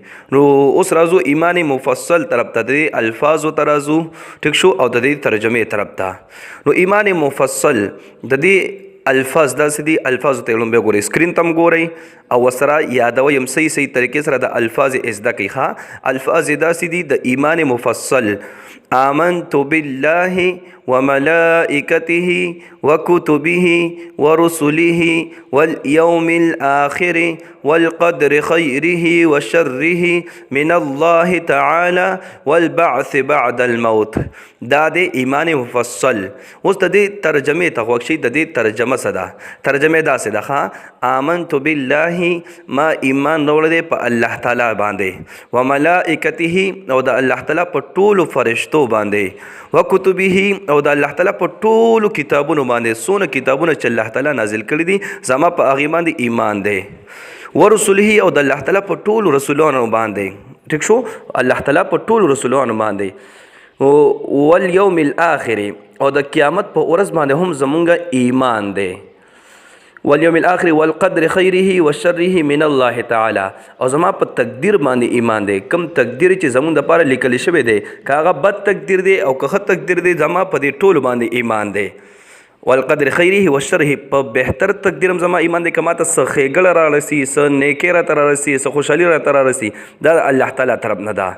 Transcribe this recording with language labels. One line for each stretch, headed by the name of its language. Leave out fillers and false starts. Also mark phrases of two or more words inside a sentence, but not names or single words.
Pashto: نو اوس راځو ایمان مفصل طرف ته، د دې الفاظو ته راځو. ټیک شو، او د دې ترجمې طرف ته. نو ایمان مفصل د دې الفاظ داسې دي، الفاظو ته لومبې ګورئ، سکرین ته هم ګورئ او ورسره یادوئ هم صحیح طریقې سره د الفاظ زده کړئ. ښه، الفاظ داسې دي د ایمان مفصل:
Arabic: آمنت بالله وملائكته وكتبه ورسله واليوم الآخر والقدر خيره وشره من الله تعالى والبعث بعد الموت.
Pashto: دا د ایمان مفصل. اوس د دې ترجمې ته غوږ شئ. د دې ترجمه څه ده؟ ترجمه داسې ده: ښه،
Arabic: آمنت بالله،
Pashto: ما ایمان راوړی دی په الله تعالی باندې، وملائکته او د الله تعالی په ټولو فرشتو باندې، وکتبه او د الله تعالی په ټولو کتابونو باندې. څونه کتابونه چې الله تعالی نازل کړي دي زما په هغې باندې ایمان دی. ورسله او د الله تعالی په ټولو رسولانو باندې. ټیک شو، الله تعالی په ټولو رسولانو باندې.
Arabic: والیوم الاخر
Pashto: او د قیامت په ورځ باندې هم زمونږ ایمان دی.
Arabic: والیوم الاخر والقدر خیره وشره من الله تعالی،
Pashto: او زما په تقدیر باندې ایمان دی. کم تقدیر چې زمونږ دپاره لیکل شوی دی، که هغه بد تقدیر دی او که ښه تقدیر دی، زما په دې ټولو باندې ایمان دی.
Arabic: والقدر خیره وشره،
Pashto: په بهتر تقدیر هم زما ایمان دی. که ماته څه ښېګړه رارسي، څه نیکۍ راته رارسي، څه خوشحالي راته رارسي، دا د الله تعالی طرف نه ده.